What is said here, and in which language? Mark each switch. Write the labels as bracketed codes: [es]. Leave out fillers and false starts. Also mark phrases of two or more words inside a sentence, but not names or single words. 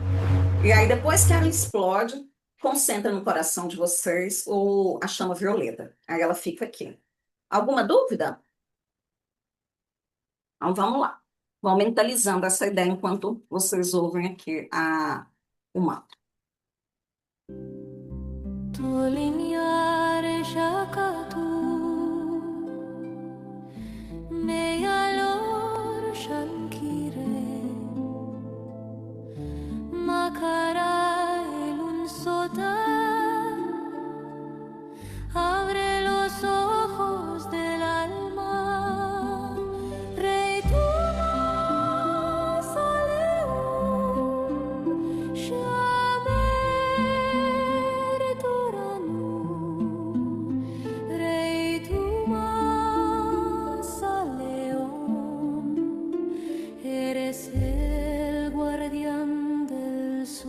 [pt] E aí, depois que ela explode, concentra no coração de vocês a chama violeta. Aí ela fica aqui. Alguma dúvida? Então, vamos lá. Vão mentalizando essa ideia enquanto vocês ouvem aqui o mantra. Tolinyare shakatu Meyalor shankire Makara elun sotar [es] Abre los ojos del alma Rey tu mausoleum Shamer Toranu Rey tu mausoleum Eres el guardián del